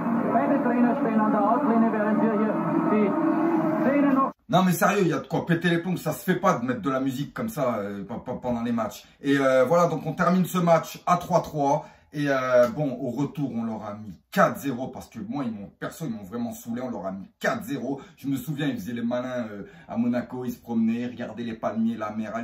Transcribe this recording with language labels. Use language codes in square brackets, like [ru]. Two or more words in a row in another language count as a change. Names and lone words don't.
[de] Beide Trainer stehen an der Auslinie, während wir hier die Szene noch... [fr] Non mais sérieux, il y a de quoi péter les plombs, ça se fait pas de mettre de la musique comme ça pendant les matchs. Et voilà, donc on termine ce match à 3-3. Et bon, au retour, on leur a mis 4-0 parce que moi, ils m'ont vraiment saoulé. On leur a mis 4-0. Je me souviens, ils faisaient les malins à Monaco. Ils se promenaient, regardaient les palmiers, la mer.